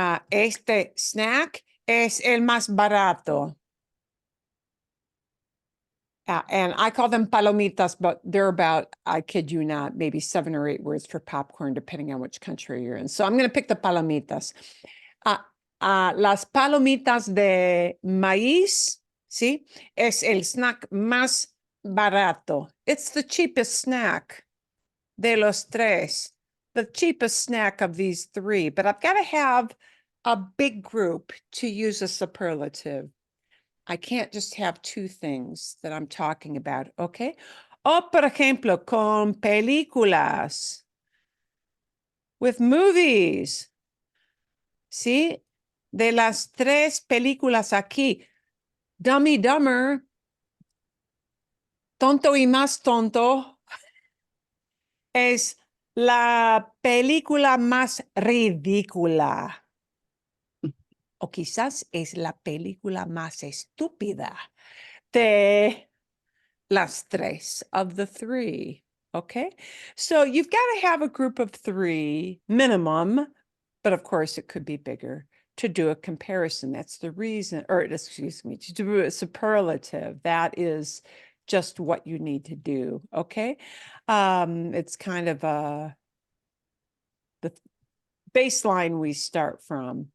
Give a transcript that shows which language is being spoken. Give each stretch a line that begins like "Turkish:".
Spanish: Este snack es el más barato.
English: And I call them palomitas, but they're about, I kid you not, maybe 7 or 8 words for popcorn, depending on which country you're in. So I'm going to pick the palomitas.
Spanish: Las palomitas de maíz, ¿sí? Es el snack más barato.
English: It's the cheapest snack.
Spanish: de los tres,
English: the cheapest snack of these three, but I've got to have a big group to use a superlative. I can't just have two things that I'm talking about, okay?
Spanish: O, por ejemplo, con películas,
English: with movies.
Spanish: ¿Sí? De las tres películas aquí, Dumb y Dumber, Tonto y Más Tonto, es la película más ridícula. O quizás es la película más estúpida de las tres,
English: of the three. Okay, so you've got to have a group of three minimum, but of course it could be bigger to do a comparison. That's the reason, or excuse me, to do a superlative. That is just what you need to do. Okay, it's kind of the baseline we start from.